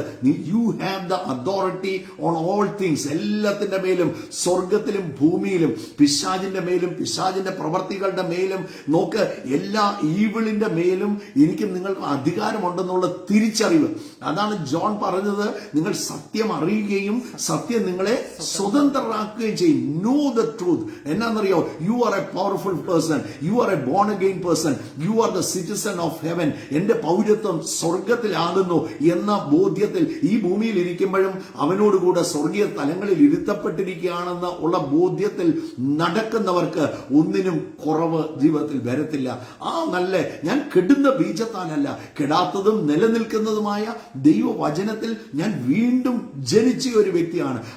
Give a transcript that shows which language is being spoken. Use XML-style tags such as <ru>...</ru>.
<en>You have the authority on all things.</en> <ml>എല്ലാത്തിന്റെ മേലും, സ്വർഗത്തിലും ഭൂമിയിലും, പിശാചിന്റെ മേലും പിശാചിന്റെ പ്രവർത്തികളുടെ മേലും, നോക്ക്, എല്ലാ ഈവിളിന്റെ മേലും എനിക്കും നിങ്ങൾക്കും അധികാരമുണ്ടെന്നുള്ള തിരിച്ചറിവ്. അതാണ് ജോൺ പറഞ്ഞത്, നിങ്ങൾ സത്യം അറിയുകയും സത്യം നിങ്ങളെ സ്വതന്ത്രരാക്കുകയും ചെയ്യും.</ml> <en>Know the truth.</en> <ml>എന്നാന്നറിയോ?</ml> <en>You are a powerful person. You are a born again person. You are the citizen of heaven.</en> <ml>എന്റെ പൗരത്വം സ്വർഗത്തിലാകുന്നു എന്ന ബോധ്യത്തിൽ ഈ ഭൂമിയിൽ ഇരിക്കുമ്പോഴും അവനോടുകൂടെ സ്വർഗീയ തലങ്ങളിൽ ഇരുത്തപ്പെട്ടിരിക്കുകയാണെന്ന് ഉള്ള ബോധ്യത്തിൽ നടക്കുന്നവർക്ക് ഒന്നിനും കുറവ് ജീവിതത്തിൽ വരത്തില്ല. നല്ല ഞാൻ കെടുന്ന ബീജത്താലല്ല, കെടാത്തതും നിലനിൽക്കുന്നതുമായ ദൈവവചനത്തിൽ ഞാൻ വീണ്ടും ജനിച്ച ഒരു വ്യക്തിയാണ്.</ml>